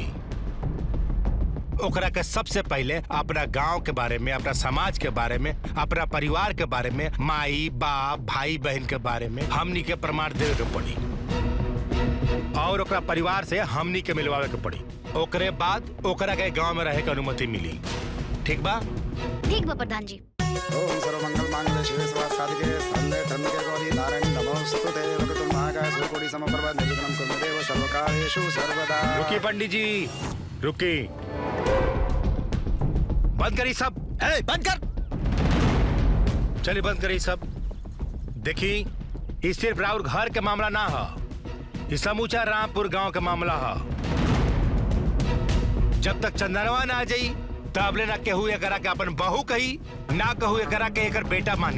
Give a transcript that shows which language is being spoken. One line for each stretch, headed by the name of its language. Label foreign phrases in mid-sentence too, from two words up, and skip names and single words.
Bhojpuri: ओकरा के सबसे पहले अपना गांव के बारे में, अपना समाज के बारे में, अपना परिवार के बारे में, माई बाप भाई बहन के बारे में हमनी के प्रमाण देवे के पड़ी और ओकरा परिवार से हमनी के मिलवावे के पड़ी। ओकरे बाद ओकरा के गांव में रहे के अनुमति मिली। ठीक बा? ठीक बा प्रधान जी।
Sanskrit: ओम सर्वमंगल मांगल्ये शिवे सर्वार्थसाधिके शरण्ये त्र्यंबके गौरी नारायणी नमोस्तुते वक्रतुंड महाकाय सूर्यकोटि समप्रभा निर्विघ्नं कुरु मे देव सर्वकार्येषु सर्वदा।
Bhojpuri: रुकी पंडित जी, रुकी। बंद करी सब। बंद कर। चलिए बंद करी सब। देखी ये सिर्फ राउर घर के मामला ना है, ये समूचा रामपुर गांव के मामला है। जब तक चंदनवा ना आ जाई तब ले ना केहू एकरा के अपन बहू कही, ना कहू एकरा के एकर बेटा मानी।